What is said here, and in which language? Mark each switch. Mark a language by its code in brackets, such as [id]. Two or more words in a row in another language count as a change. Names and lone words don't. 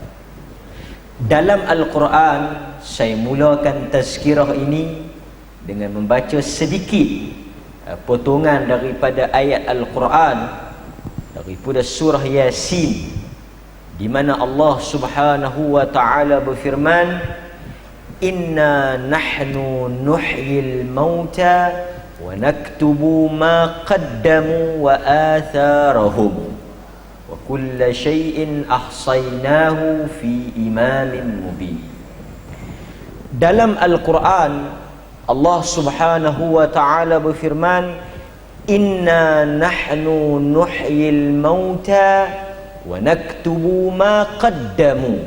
[ms] Dalam Al-Quran, saya mulakan tazkirah ini dengan membaca sedikit potongan daripada ayat Al-Quran daripada surah Yasin, di mana Allah [ar] سبحانه وتعالى [ms] berfirman, [ar] "إنا نحن نحيي الموتى ونكتب ما قدموا وآثارهم وكل شيء أحصيناه في إمام مبين." [ms] Dalam Al-Quran, Allah [ar] سبحانه وتعالى [ms] berfirman, [ar] "إنا نحن نحيي الموتى ونكتب ما قدموا."